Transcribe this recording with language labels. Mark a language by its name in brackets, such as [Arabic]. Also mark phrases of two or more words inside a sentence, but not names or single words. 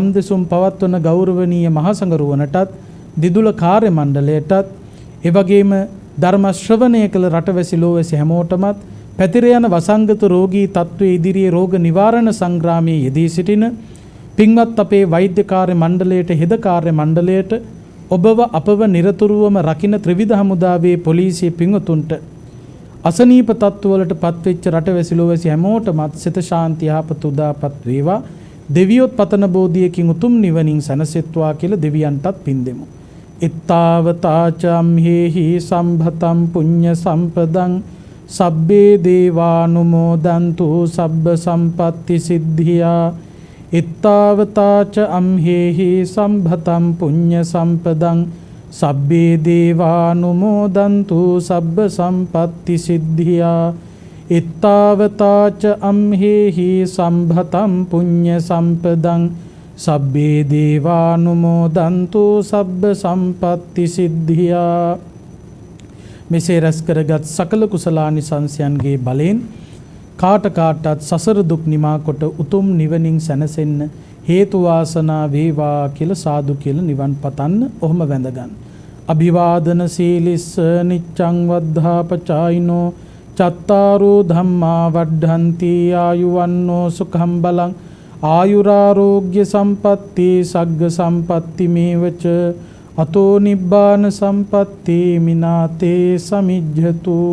[Sinhala] දෙසුම් පවත්වන ගෞරවනීය මහසඟරුවනටත් දිදුල කාර්ය මණ්ඩලයටත් එවැගේම ධර්ම ශ්‍රවණය කළ රටවැසි ලෝවැසි හැමෝටමත් පැතිර යන වසංගත රෝගී තත්ත්වයේ ඉදිරියේ රෝග නිවාරණ සංග්‍රාමයේ යෙදී සිටින පින්වත් අපේ වෛද්‍ය කාර්ය මණ්ඩලයට හෙද කාර්ය මණ්ඩලයට ඔබව අපව නිරතුරුවම රකින්න ත්‍රිවිධ හමුදාවේ පොලිසිය පින්වතුන්ට අසනීප තත්ත්වවලට පත්වෙච්ච රටවැසි ලෝවැසි හැමෝටමත් සිත ශාන්තිය යහපත උදාපත් වේවා. දෙවියොත් පතන බෝධියකින් උතුම් නිවනින් සැනසෙත්වා කියලා දෙවියන්ටත් පින් දෙමු. [Pali] ඉත්තාවතාචම් හේහි සම්භතම් පුඤ්ඤ සම්පදං සබ්බේ දේවානුමෝදන්තු සබ්බ සම්පත්ති සිද්ධියා. ඉත්තාවතාච අම්හෙහි සම්භතම් පුඤ්ඤ සම්පදං සබ්බේ දේවානුමෝදන්තු සබ්බ සම්පත්ති සිද්ධියා. ඉත්තාවතාච අම්හෙහි සම්භතම් පුඤ්ඤ සම්පදං සබ්බේ දේවානුමෝදන්තු සබ්බ සම්පත්ති සිද්ධියා. [Sinhala] මෙසේ රැස් කරගත් සකල කුසලානිසංසයන්ගේ බලෙන් කාට කාටත් සසර දුක් නිමා කොට උතුම් නිවනින් සැනසෙන්න හේතු වාසනා වේවා කියලා සාදු කියලා නිවන් පතන්න. ඔහොම වැඳගන්න. [Pali] අභිවාදන සීලිස්ස නිච්ඡං වද්ධාපචායිනෝ චත්තාරෝ ධම්මා වඩ්ඩන්ති ආයුවන්නෝ සුඛං බලං ආයුරාෝග්‍ය සම්පatti සග්ග සම්පatti මේවච අතෝ නිබ්බාන සම්පatti මිනාතේ සමිජ්ජතු.